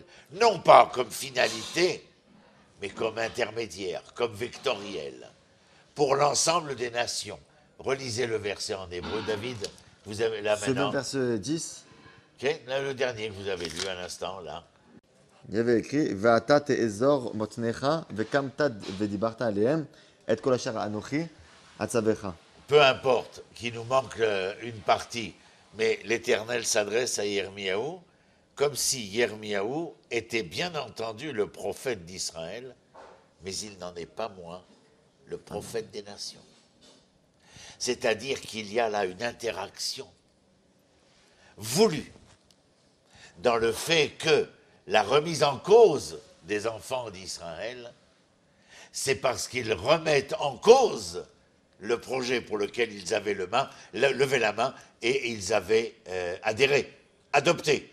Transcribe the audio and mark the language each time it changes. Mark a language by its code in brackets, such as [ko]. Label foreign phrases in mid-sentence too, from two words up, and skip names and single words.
[fr] Non pas comme finalité, mais comme intermédiaire, comme vectoriel, pour l'ensemble des nations. Relisez le verset en hébreu. David, vous avez là maintenant... Ce verset 10. Okay, là, le dernier que vous avez lu à l'instant, là. Il y avait écrit [he] ואתה תאזר מתניך וקמת ודברת אליהם את כל אשר אנכי אצוך. [fr] Peu importe qu'il nous manque une partie, mais l'Éternel s'adresse à Yirmiyahu comme si Yirmiyahu était bien entendu le prophète d'Israël, mais il n'en est pas moins le prophète des nations. C'est-à-dire qu'il y a là une interaction voulue dans le fait que la remise en cause des enfants d'Israël, c'est parce qu'ils remettent en cause le projet pour lequel ils avaient levé la main et ils avaient adhéré, adopté.